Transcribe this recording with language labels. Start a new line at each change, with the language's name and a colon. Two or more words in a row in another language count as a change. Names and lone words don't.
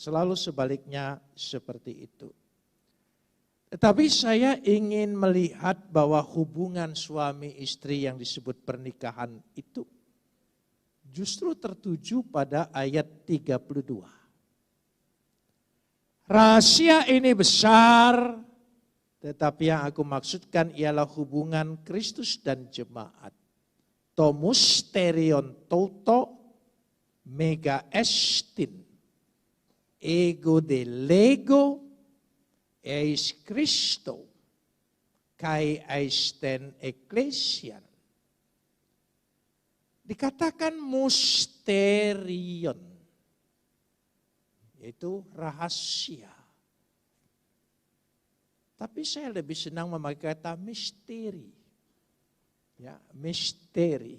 Indonesian: Selalu sebaliknya seperti itu. Tetapi saya ingin melihat bahwa hubungan suami istri yang disebut pernikahan itu justru tertuju pada ayat 32. Rahasia ini besar, tetapi yang aku maksudkan ialah hubungan Kristus dan jemaat.
Greek: Τὸ μυστήριον τοῦτο μέγα ἐστίν, ἐγὼ δὲ λέγω εἰς Χριστὸν, καὶ εἰς τὴν ἐκκλησίαν.
Indonesian: Dikatakan mysterion, yaitu rahasia. Tapi saya lebih senang memakai kata misteri. Ya, misteri.